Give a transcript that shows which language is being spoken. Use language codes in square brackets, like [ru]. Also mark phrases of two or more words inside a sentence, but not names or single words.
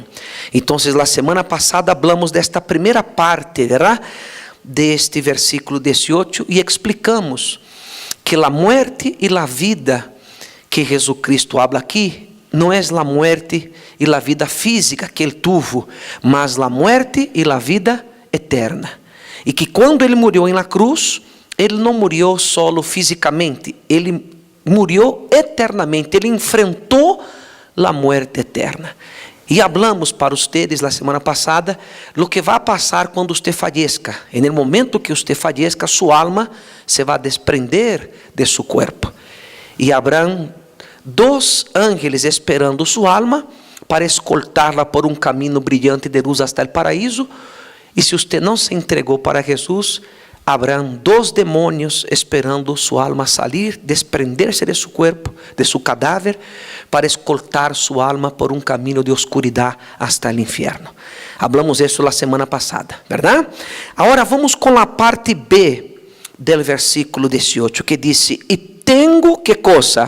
[es] Entonces, la semana pasada hablamos de esta primera parte, ¿verdad?, de este versículo 18, y explicamos que la muerte y la vida que Jesucristo habla aquí no es la muerte y la vida física que Él tuvo, mas la muerte y la vida eterna. Y que cuando Él murió en la cruz, Él no murió solo físicamente, Él murió eternamente, Él enfrentó la muerte eterna. E hablamos para ustedes la semana passada lo que [pt] vai passar quando [es] usted fallezca. En el momento que usted fallezca, su alma se va a desprender de su cuerpo. E habrán dos ángeles esperando su alma para escoltarla por [pt] um caminho brilhante [es] de luz hasta el paraíso. E se usted [pt] não se entregou para [es] Jesus, habrán dos demônios esperando su alma salir, desprender-se de su cuerpo, de su cadáver, para escoltar su alma por un camino de oscuridad hasta el infierno. Hablamos eso la semana pasada, ¿verdad? Ahora vamos con la parte B del versículo 18, que dice: y tengo, ¿qué cosa?